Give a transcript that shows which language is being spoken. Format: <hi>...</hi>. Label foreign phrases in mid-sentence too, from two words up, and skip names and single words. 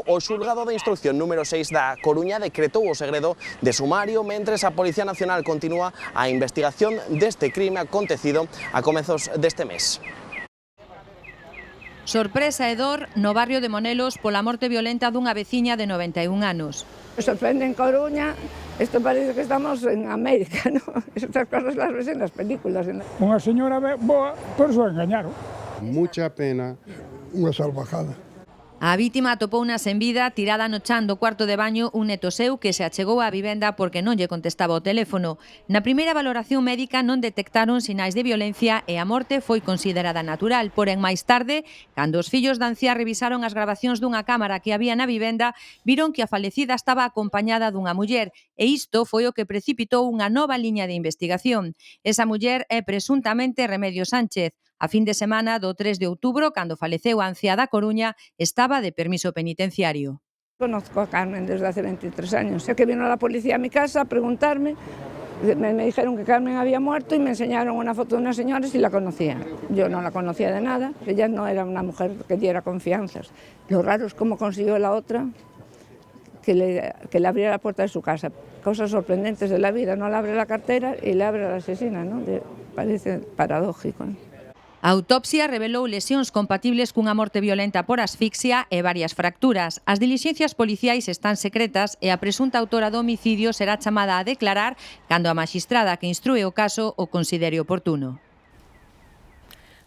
<gl>O xulgado de instrucción número 6 da Coruña decretou o segredo de sumario mentres a Policía Nacional continúa a investigación deste crime acontecido a comezos deste mes. Sorpresa e dor no barrio de Monelos pola morte violenta dunha veciña de 91 anos.</gl> <es>Me sorprende en Coruña, isto parece que estamos en América, ¿no? Estas cosas las ves en las películas.</es> <gl>Unha señora boa, por eso engañaron.</gl> <es>Mucha pena, unha salvajada.</es> <gl>A vítima atopouna sen vida, tirada no chan do cuarto de baño un neto seu que se achegou á vivenda porque non lle contestaba o teléfono. Na primeira valoración médica non detectaron sinais de violencia e a morte foi considerada natural, porén máis tarde, cando os fillos da anciá revisaron as grabacións dunha cámara que había na vivenda, viron que a falecida estaba acompañada dunha muller e isto foi o que precipitou unha nova liña de investigación. Esa muller é presuntamente Remedios Sánchez. A fin de semana do 3 de outubro, cando faleceu a anciá da Coruña, estaba de permiso penitenciario.</gl> <es>Conozco a Carmen desde hace 23 años. Sé que vino la policía a mi casa a preguntarme, me dijeron que Carmen había muerto y me enseñaron una foto de una señora y la conocía. Yo no la conocía de nada, ella no era una mujer que diera confianzas. Lo raro es cómo consiguió la otra que le abriera la puerta de su casa. Cosas sorprendentes de la vida, no le abre la cartera y le abre a la asesina, ¿no? Parece paradójico, ¿no?</es> <gl>A autopsia revelou lesións compatibles cunha morte violenta por asfixia e varias fracturas. As dilixencias policiais están secretas e a presunta autora do homicidio será chamada a declarar cando a maxistrada que instrúe o caso o considere oportuno.</gl>